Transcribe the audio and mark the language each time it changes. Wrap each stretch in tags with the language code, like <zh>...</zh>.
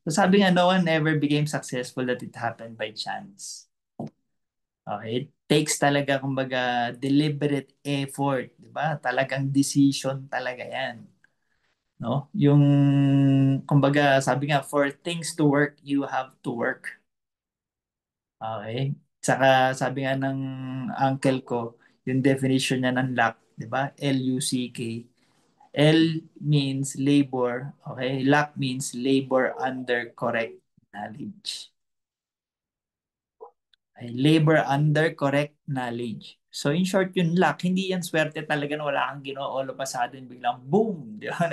<en>So</en> <tl>sabi nga,</tl> <en>no one ever became successful that it happened by chance. Okay? It takes</en> <tl>talaga, kumbaga,</tl> <en>deliberate effort.</en> <tl>Di ba? Talagang decision talaga yan. No? Yung, kumbaga, sabi nga,</tl> <en>for things to work, you have to work. Okay?</en> <tl>Saka sabi nga ng uncle ko, yung definition niya ng luck, di ba?</tl> <en>Luck. L means labor, okay? Luck means labor under correct knowledge. Okay? Labor under correct knowledge.</en> <tl>So in short, yung luck, hindi yan swerte talaga na wala kang ginawa</tl> <en>all of a sudden,</en> <tl>biglang boom, di ba?</tl>